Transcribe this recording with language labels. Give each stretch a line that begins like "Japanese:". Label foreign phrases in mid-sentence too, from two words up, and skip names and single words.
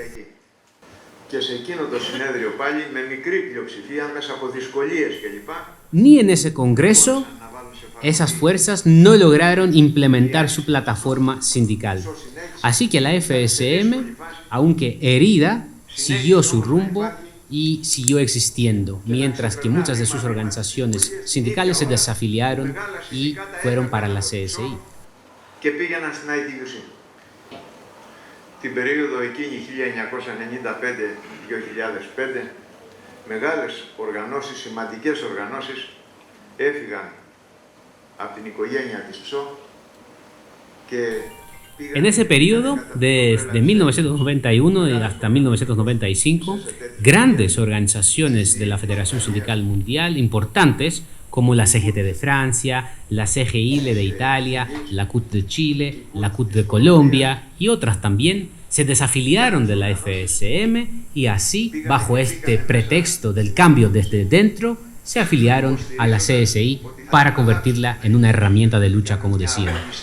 Spanish: Ni en ese congreso esas fuerzas no lograron implementar su plataforma sindical. Así que la FSM, aunque herida, siguió su rumbo y siguió existiendo, mientras que muchas de sus organizaciones sindicales se desafiliaron y fueron para la CSI.
Greek: Και πήγαιναν στην ITUC. Την περίοδο εκείνη 1995-2005, μεγάλες οργανώσεις, σημαντικές οργανώσεις, έφυγαν από την οικογένεια της ΨΟ και
Spanish: En ese periodo, desde 1991 hasta 1995, grandes organizaciones de la Federación Sindical Mundial importantes, como la CGT de Francia, la CGIL de Italia, la CUT de Chile, la CUT de Colombia y otras también, se desafiliaron de la FSM y así, bajo este pretexto del cambio desde dentro, se afiliaron a la CSI para convertirla en una herramienta de lucha, como decían.